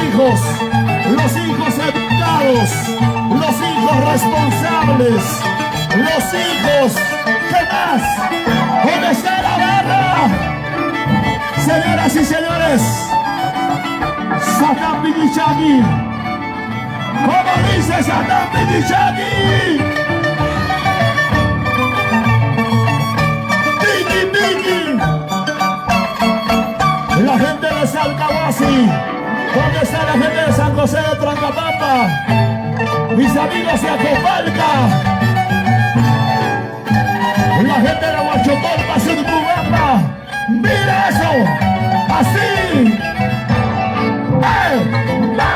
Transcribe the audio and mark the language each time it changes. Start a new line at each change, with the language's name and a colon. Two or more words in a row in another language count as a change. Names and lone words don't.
Spanish: los hijos educados, los hijos responsables, los hijos, ¿qué más? ¿Dónde está la barra? Señoras y señores, Satán Pidichaki. ¿Cómo dice Satán Pidichaki? Piki, piki. La gente de Salcahuasi. ¿Dónde está la gente de San José de Trancapapa? Mis amigos de Acopalca. La gente de Huachotorpa, Surcubamba. ¡Mira eso! ¡Así! ¡Eh! ¡Va!